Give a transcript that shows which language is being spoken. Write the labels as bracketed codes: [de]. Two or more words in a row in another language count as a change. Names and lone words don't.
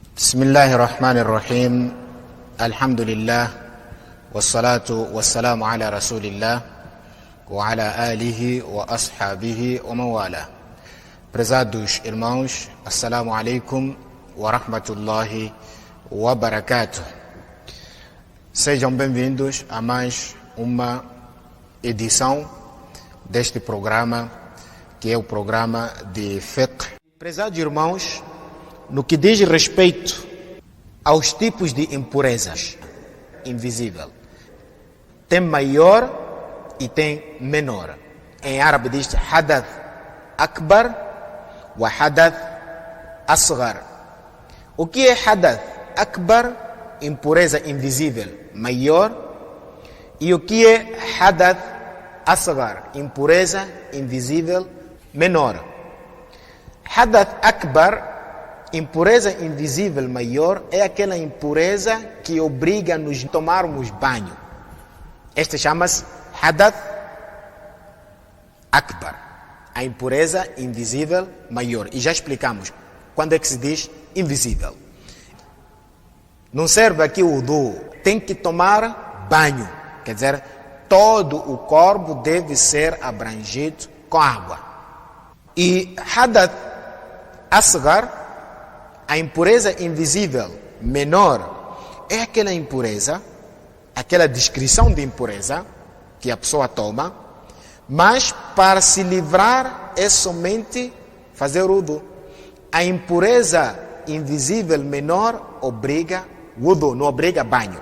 [ar] بسم الله الرحمن الرحيم الحمد لله والصلاة والسلام على رسول الله وعلى آله وأصحابه ومن والاه. [pt] Prezados irmãos, [ar] السلام عليكم ورحمة الله وبركاته. [pt] Sejam bem-vindos a mais uma edição deste programa, que é o programa de fiqh. Prezados irmãos, no que diz respeito aos tipos de impurezas invisível, tem maior e tem menor. Em árabe diz [ar] حدث أكبر و حدث أصغر. [pt] O que é [ar] حدث أكبر? [pt] Impureza invisível maior. E o que é [ar] حدث أصغر? [pt] Impureza invisível menor. [ar] حدث أكبر, [pt] impureza invisível maior, é aquela impureza que obriga-nos a tomarmos banho. Esta chama-se [ar] حدث أكبر, [pt] a impureza invisível maior. E já explicamos quando é que se diz invisível. Não serve aqui o wudu, tem que tomar banho. Quer dizer, todo o corpo deve ser abrangido com água. [ar] E حدث أصغر, [pt] a impureza invisível menor, é aquela impureza, aquela descrição de impureza que a pessoa toma, mas para se livrar é somente fazer wudu. A impureza invisível menor obriga wudu, não obriga banho.